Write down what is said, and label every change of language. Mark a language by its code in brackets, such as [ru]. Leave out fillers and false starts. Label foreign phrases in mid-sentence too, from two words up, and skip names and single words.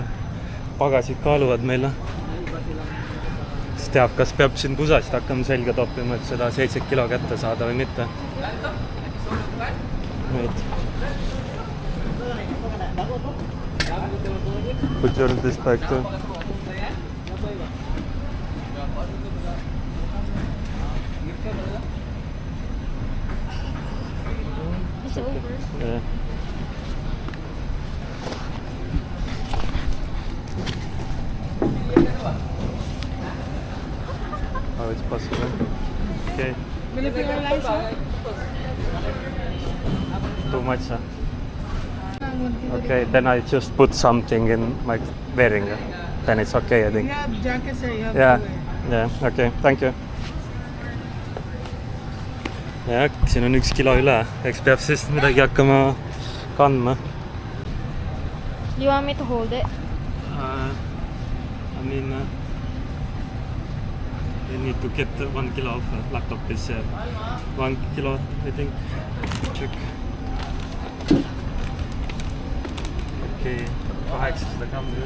[et] Pagasid kaaluvad meile. Siis teab, kas peab siin pusasid hakkama selga toppima, et seda 7 kilo kätte saada või mitte. Nüüd. [en] Put your this back too. It's over. Yeah. Oh, it's possible. Okay. Will it be your license? Too much, huh? Okay, then I just put something in my wearing. Then it's okay, I think. You have jackets that you have Yeah, to wear. yeah, okay, thank you. [et] Ja, siin on 1 kilo üle. Eks peab siis midagi hakkama kandma. [en] You want me to hold it? I mean, I need to get 1 kilo off. Laptop is 1 kilo, I think. Check. [et] Okay, 800 grammi.